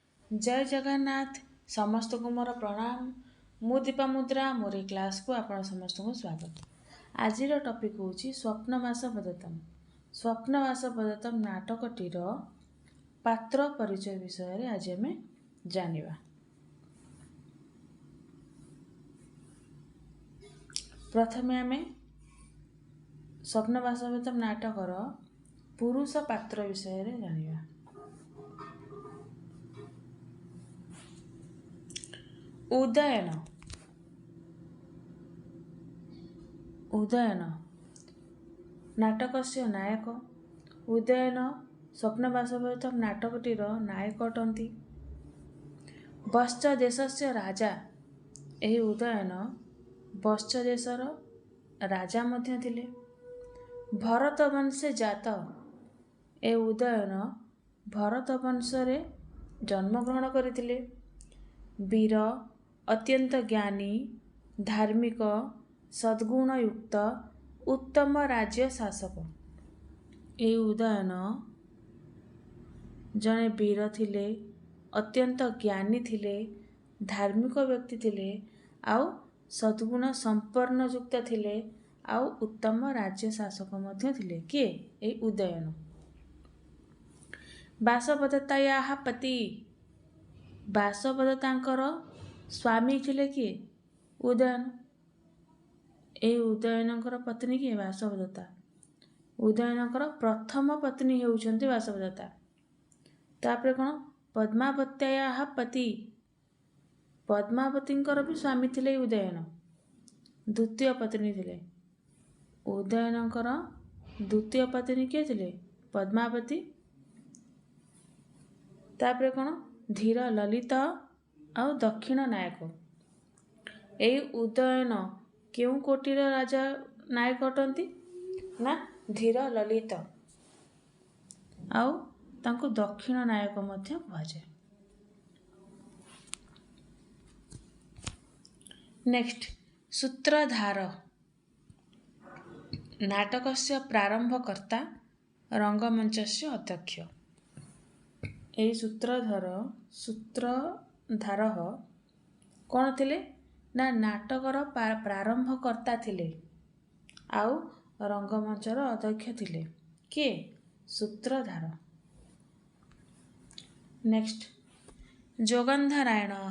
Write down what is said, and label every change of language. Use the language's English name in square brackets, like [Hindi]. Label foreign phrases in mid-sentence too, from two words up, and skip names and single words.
[Odia] ଜୟ ଜଗନ୍ନାଥ ସମସ୍ତଙ୍କୁ ମୋର ପ୍ରଣାମ। ମୁଁ ଦୀପା ମୁଦ୍ରା ମୋର କ୍ଲାସକୁ ଆପଣ ସମସ୍ତଙ୍କୁ ସ୍ୱାଗତ। ଆଜି ଟପିକ ହେଉଛି ସ୍ୱପ୍ନବାସ ପଦତମ। ସ୍ୱପ୍ନବାସ ପଦତମ ନାଟକଟିର ପାତ୍ର ପରିଚୟ ବିଷୟରେ ଆଜି ଆମେ ଜାଣିବା। ପ୍ରଥମେ ଆମେ ସ୍ୱପ୍ନବାସ ପଦତମ ନାଟକର ପୁରୁଷ ପାତ୍ର ବିଷୟରେ ଜାଣିବା। [Sanskrit] उदयन उदयन नाटकस्य नायक। [Odia] ଉଦୟନ ସ୍ୱପ୍ନବାସବତମ ନାଟକଟିର ନାୟକ ଅଟନ୍ତି। [Sanskrit] बश्च देशस्य राजा। [Odia] ଏହି ଉଦୟନ ବଶ୍ଚ ଦେଶର ରାଜା ମଧ୍ୟ ଥିଲେ। [Sanskrit] भरत वंशे जात। [Odia] ଏ ଉଦୟନ ଭରତ ବଂଶରେ ଜନ୍ମଗ୍ରହଣ କରିଥିଲେ। [Sanskrit] वीर अत्यंत ज्ञानी धार्मिक सद्गुणयुक्त उत्तम राज्य शासक। [Odia] ଏ ଉଦୟନ ଜଣେ ବୀର ଥିଲେ, ଅତ୍ୟନ୍ତ ଜ୍ଞାନୀ ଥିଲେ, ଧାର୍ମିକ ବ୍ୟକ୍ତି ଥିଲେ, ଆଉ ସଦ୍‌ଗୁଣ ସମ୍ପନ୍ନ ଯୁକ୍ତ ଥିଲେ, ଆଉ ଉତ୍ତମ ରାଜ୍ୟ ଶାସକ ମଧ୍ୟ ଥିଲେ। କିଏ ଏ ଉଦୟନ। [Sanskrit] बासवदत्तायाः पति। [Odia] ବାସବଦତ୍ତାଙ୍କର ସ୍ୱାମୀ ଥିଲେ କିଏ ଉଦୟନ। ଏ ଉଦୟନଙ୍କର ପତ୍ନୀ କିଏ ବାସବଦତ୍ତା। ଉଦୟନଙ୍କର ପ୍ରଥମ ପତ୍ନୀ ହେଉଛନ୍ତି ବାସବଦତ୍ତା। ତାପରେ କଣ [Sanskrit] पद्मावत्यायाः पति। [Odia] ପଦ୍ମାବତୀଙ୍କର ବି ସ୍ୱାମୀ ଥିଲେ ଉଦୟନ। ଦ୍ୱିତୀୟ ପତ୍ନୀ ଥିଲେ ଉଦୟନଙ୍କର। ଦ୍ୱିତୀୟ ପତ୍ନୀ କିଏ ଥିଲେ ପଦ୍ମାବତୀ। ତାପରେ କଣ ଧୀର ଲଳିତ ଆଉ ଦକ୍ଷିଣ ନାୟକ। ଏହି ଉଦୟନ କେଉଁ କୋଟିର ରାଜା ନାୟକ ଅଟନ୍ତି ନା ଧୀର ଲଳିତ ଆଉ ତାଙ୍କୁ ଦକ୍ଷିଣ ନାୟକ ମଧ୍ୟ କୁହାଯାଏ। ନେକ୍ସଟ ସୂତ୍ରଧାର। [Sanskrit] नाटकस्य प्रारंभकर्ता रंगमंचस्य अध्यक्ष। [Odia] ଏହି ସୂତ୍ରଧାର କିଏ ଥିଲେ ନା ନାଟକର ପ୍ରାରମ୍ଭକର୍ତ୍ତା ଥିଲେ ଆଉ ରଙ୍ଗମଞ୍ଚର ଅଧ୍ୟକ୍ଷ ଥିଲେ। କିଏ ସୂତ୍ରଧାର। ନେକ୍ସଟ ଯୋଗନ୍ଧରାୟଣ।